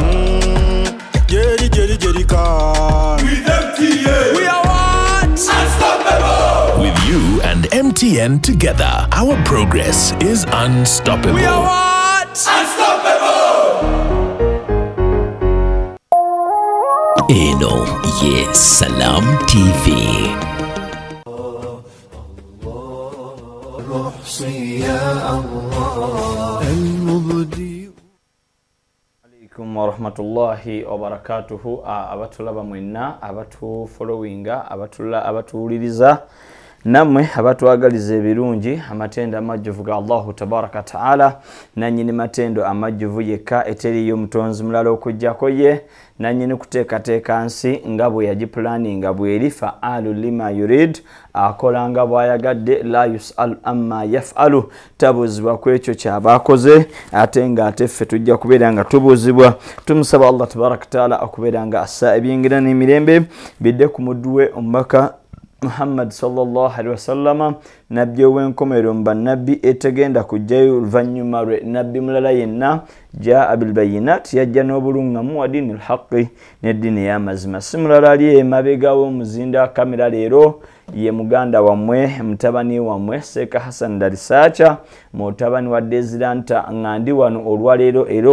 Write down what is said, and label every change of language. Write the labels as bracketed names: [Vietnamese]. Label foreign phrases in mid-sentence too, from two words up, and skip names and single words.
[English] Jerry Khan. With MTN. We are what? Unstoppable. With you and MTN together, our progress is unstoppable. We are what? Unstoppable. [Ganda] Eno ye Salam TV. [Arabic] عليكم ورحمة الله وبركاته. [Ganda] Abatulaba mwenna, abatu followinga, abatuuliriza namwe abatuagaliza ebirungi amatendo amajjuvu ga [Arabic] الله تبارك وتعالى [Ganda] nanyini matendo amajjuvu yekka eteriyo mutonzi mulala okujjako ye nanyini kuteekateeka nsi nga bwe yagiplaninga bweri [Arabic] فعال لما يريد [Ganda] akola nga bw'ayagadde [Arabic] لا يسأل عما يفعل [Ganda] tabuuzibwa ku ekyo ky'abaakoze ate nga ate ffe tujja kubeera nga tubuuzibwa. Tumusaba [Arabic] الله تبارك وتعالى [Ganda] okubeera nga assa ebyingira n'emirembe bidde ku muddu we omubaka Muhammad [Arabic] صلى الله عليه وسلم [Ganda] nabbi ow'enkomero mu bannabbi etegenda kujjayo oluvannyuma lwe nabbi mulala yenna [Arabic] جاء بالبينات [Ganda] yajja n'obulungamu [Arabic] ودين الحق [Ganda] n'eddiini y'amazima. Si mulala ali emabega w'omuzinda kamera leero ye muganda wammwe mutabani wammwe Seeka Hassan Darisacha mutabani wa Desiranta ngandi wano olwaleero era